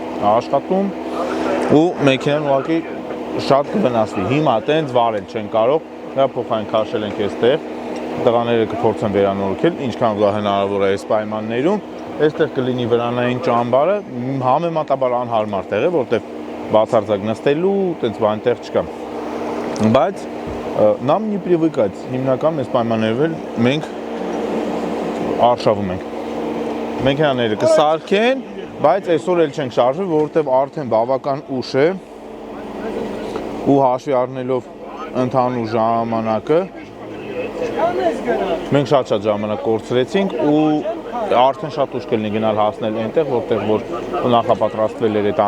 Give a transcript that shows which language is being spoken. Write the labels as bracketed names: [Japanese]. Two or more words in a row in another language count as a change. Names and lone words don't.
[Armenian] աշխատում ու մեքենան ուղղակի շատ կվնասվի։ Հիմա տենց վարել չեն կարող, դա փոխային քաշել ենք այստեղ։ Տղաները կփորձեն վերանորոգել, ինչքան հնարավոր է այս պայմաններում, այստեղ կլինի վրանային ճամբարը, համեմատաբար անհարմար տեղ է, որտեղ բացարձակ նստելու, տենց բան տեղ չկա։ Բայց [Russian] нам не привыкать, [Armenian] հիմնական այս պայմաններով մենք արշավում ենք։ Մեքենաները կսարքեն, բայց այսօր էլ չենք շարժվել, որովհետև արդեն բավական ուշ է ու հաշվի առնելով ընդհանուր ժամանակը մենք շատ ժամանակ կորցրեցինք ու արդեն շատ ուշ կլինի գնալ հասնել այնտեղ, որտեղ որ նախապատրաստվել էր այդ